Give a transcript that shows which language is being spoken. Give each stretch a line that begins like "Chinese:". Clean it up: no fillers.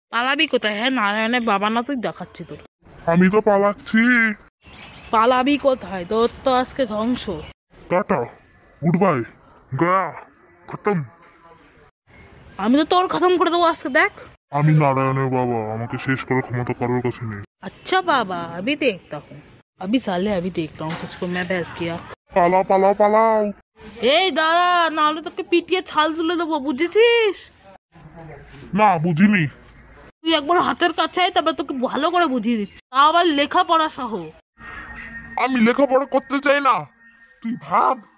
Bangla: পালাবি কোথায়? হ্যাঁ, নারায়ণের বাবা না তুই, দেখাচ্ছি তোর। আমি তো পালাচ্ছি। পালাবি কোথায়? তোর তো আজকে ধ্বংস। টাটা, গুড বাই, গয়া, খতম। আমি তো তোর খতম করে দেবো আজকে, দেখ। আমি নারায়ণের বাবা, আমাকে শেষ করার ক্ষমতা কারোর কাছে নেই।
Hindi: अच्छा बाबा, अभी देखता हूँ, अभी साले अभी देखता हूँ तुझको मैं बहस किया।
Bangla: পালাও পালাও পালাও। এই দাঁড়া, নাহলে তোকে পিটিয়ে ছাল তুলে দেবো, বুঝেছিস? না, বুঝিনি। তুই একবার হাতের কাছে আয়, তারপর তোকে ভালো করে বুঝিয়ে দিচ্ছি, তা আবার লেখাপড়া সহ। আমি লেখাপড়া করতে চাই না, তুই ভাব।